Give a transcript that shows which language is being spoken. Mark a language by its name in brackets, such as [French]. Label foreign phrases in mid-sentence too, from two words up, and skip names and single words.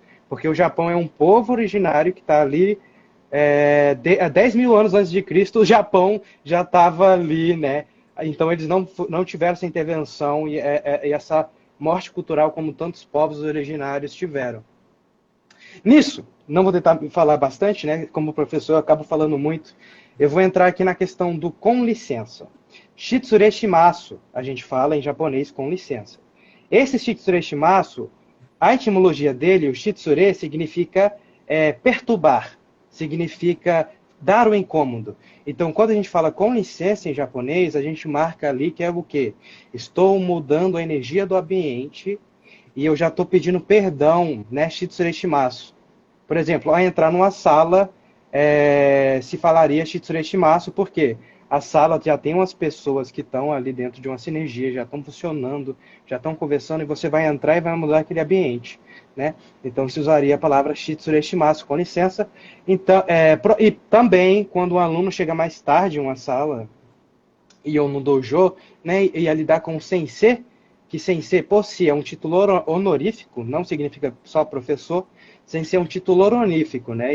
[Portuguese] Porque o Japão é um povo originário que está ali há 10 mil anos antes de Cristo, o Japão já estava ali, né? Então eles não tiveram essa intervenção e essa morte cultural como tantos povos originários tiveram. Nisso, não vou tentar falar bastante, né? Como professor eu acabo falando muito. Eu vou entrar aqui na questão do com licença. [Japanese] 失礼します, [Portuguese] a gente fala em japonês com licença. Esse [Japanese] 失礼します, [Portuguese] a etimologia dele, o shitsure, significa perturbar, significa dar o incômodo. Então, quando a gente fala com licença em japonês, a gente marca ali que é o quê? Estou mudando a energia do ambiente e eu já estou pedindo perdão, né? [Japanese] 失礼します. [Portuguese] Por exemplo, ao entrar numa sala, se falaria [Japanese] 失礼します, [Portuguese] por quê? A sala já tem umas pessoas que estão ali dentro de uma sinergia, já estão funcionando, já estão conversando, e você vai entrar e vai mudar aquele ambiente, né? Então, se usaria a palavra [Japanese] 失礼します, [Portuguese] com licença. Então, e também, quando um aluno chega mais tarde em uma sala, e ou no dojo, né, e ia lidar com o sensei, que sensei, por si, é um título honorífico, não significa só professor, sensei é um título honorífico, né?